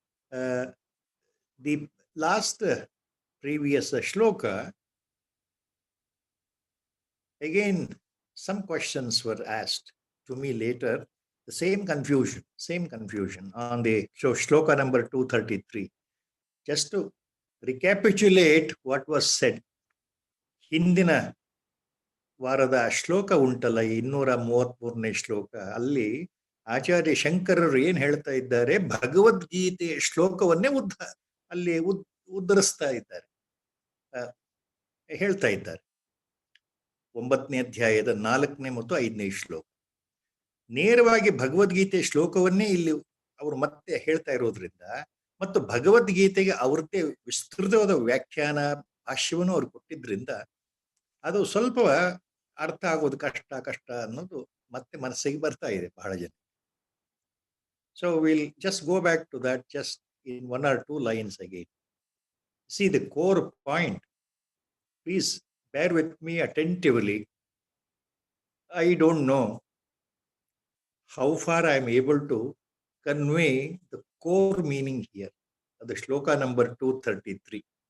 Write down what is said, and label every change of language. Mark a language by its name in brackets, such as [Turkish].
[English] The last previous shloka, again, some questions were asked to me later, the same confusion on the shloka number 233. Just to recapitulate what was said, [Kannada] ಹಿಂದಿನ ವಾರದ ಶ್ಲೋಕ ಉಂಟಲ್ಲ 233ನೇ ಶ್ಲೋಕ, ಅಲ್ಲಿ ಆಚಾರ್ಯ ಶಂಕರರು ಏನ್ ಹೇಳ್ತಾ ಇದ್ದಾರೆ, ಭಗವದ್ಗೀತೆ ಶ್ಲೋಕವನ್ನೇ ಅಲ್ಲಿ ಉದ್ಧರಿಸ್ತಾ ಇದ್ದಾರೆ, ಹೇಳ್ತಾ ಇದ್ದಾರೆ. 9ನೇ ಅಧ್ಯಾಯದ 4ನೇ ಮತ್ತು 5ನೇ ಶ್ಲೋಕ ನೇರವಾಗಿ ಭಗವದ್ಗೀತೆ ಶ್ಲೋಕವನ್ನೇ ಇಲ್ಲಿ ಅವರು ಮತ್ತೆ ಹೇಳ್ತಾ ಇರೋದ್ರಿಂದ, ಮತ್ತು ಭಗವದ್ಗೀತೆಗೆ ಅವ್ರದ್ದೇ ವಿಸ್ತೃತವಾದ ವ್ಯಾಖ್ಯಾನ ಭಾಷ್ಯವನ್ನು ಅವ್ರು ಕೊಟ್ಟಿದ್ರಿಂದ ಅದು ಸ್ವಲ್ಪ ಅರ್ಥ ಆಗೋದು ಕಷ್ಟ ಅನ್ನೋದು ಮತ್ತೆ ಮನಸ್ಸಿಗೆ ಬರ್ತಾ ಇದೆ ಬಹಳ ಜನ. [English] So we'll just go back to that just in 1 or 2 lines again. See the core point. Please bear with me attentively. I don't know how far I am able to convey the core meaning here of the shloka number 233.